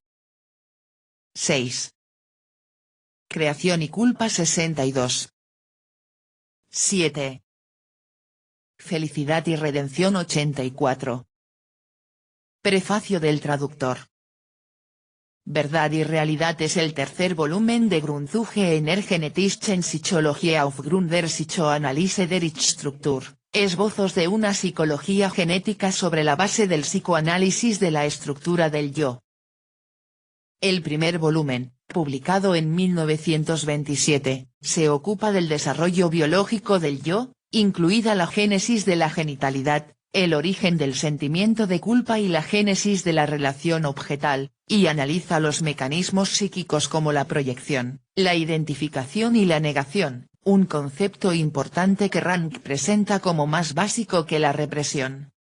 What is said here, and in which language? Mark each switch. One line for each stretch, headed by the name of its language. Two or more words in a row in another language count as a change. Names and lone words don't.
Spanish: 6. Creación y culpa 62. 7. Felicidad y redención 84. Prefacio del traductor. Verdad y realidad es el tercer volumen de Grundzüge einer genetischen Psychologie aufgrund der Psychoanalyse der Ich-Struktur, esbozos de una psicología genética sobre la base del psicoanálisis de la estructura del yo. El primer volumen, publicado en 1927, se ocupa del desarrollo biológico del yo, incluida la génesis de la genitalidad, el origen del sentimiento de culpa y la génesis de la relación objetal, y analiza los mecanismos psíquicos como la proyección, la identificación y la negación, un concepto importante que Rank presenta como más básico que la represión.